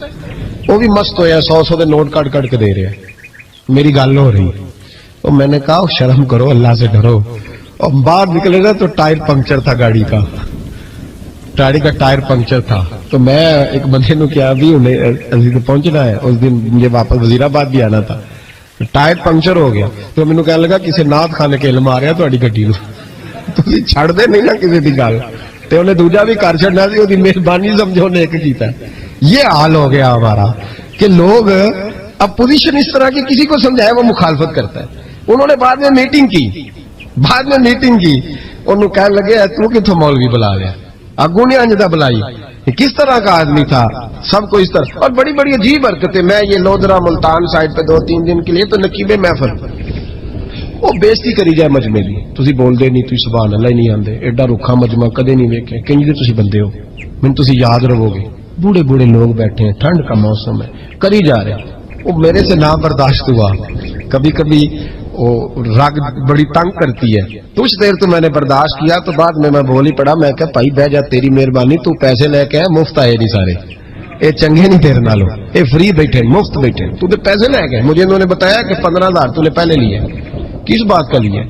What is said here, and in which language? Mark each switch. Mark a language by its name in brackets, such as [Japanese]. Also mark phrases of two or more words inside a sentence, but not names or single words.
[Urdu] وہ بھی [Punjabi] مست ہویا 100 دے نوٹ کٹ کٹ کے دے [Urdu] رہے ہیں، میری گل ہو رہی، تو میں نے کہا شرم کرو، اللہ سے ڈرو، اور باہر نکلے نا تو ٹائر پنکچر تھا گاڑی کا ٹائر پنکچر تھا، تو میں [Punjabi] ایک بندے نو کیا [Urdu] بھی انہیں پہنچنا ہے، اس دن مجھے واپس وزیر آباد بھی آنا تھا، ٹائر پنکچر ہو گیا، [Punjabi] تو مینوں کہنے لگا [Urdu] کسی نعت خانے کے علم آ رہا [Punjabi] تہاڈی گڈی نو، تسی چھڑ دے نہیں نا کسی دی گل، تے انہیں دوجا بھی کر چھڑنا سی، اودی مہربانی سمجھو نے ایک کیتا۔ [Urdu] یہ حال ہو گیا ہمارا کہ لوگ اب پوزیشن اس طرح کی کسی کو سمجھائے وہ مخالفت کرتا ہے۔ انہوں نے بعد میں میٹنگ کی، [Punjabi] انہوں کہنے لگے تو کتوں مولوی بلا لیا، اگوں نے انجدہ بلائی، [Urdu] کس طرح کا آدمی تھا، سب کو اس طرح، اور بڑی بڑی عجیب حرکتیں۔ میں یہ لودرا ملتان سائڈ پہ 2-3 دن کے لیے تو نقیب محفل، [Punjabi] وہ بےزتی کری جائے مجمع دی، تسی بول دے نہیں، تسی سبحان اللہ ہی نہیں آندے، ایڈا رکھا مجمع کدے نہیں ویکھے، کنج دے تسی بندے ہو، من تسی یاد رہو گے، [Urdu] بوڑھے بوڑھے لوگ بیٹھے ہیں، ٹھنڈ کا موسم ہے، کری جا رہے ہیں۔ وہ میرے سے نہ برداشت ہوا، کبھی کبھی وہ رگ بڑی تنگ کرتی ہے، کچھ دیر تو میں نے برداشت کیا، تو بعد میں بول ہی پڑا، [Punjabi] میں کہا بھائی بہ جا، تیری مہربانی، تو پیسے لے کے مفت آئے نہیں سارے، اے چنگے نہیں تیرے نالوں، اے فری بیٹھے مفت بیٹھے، تو تے پیسے لے گئے، [Urdu] مجھے انہوں نے بتایا کہ 15,000 تو نے پہلے لیے، کس بات کا لیے؟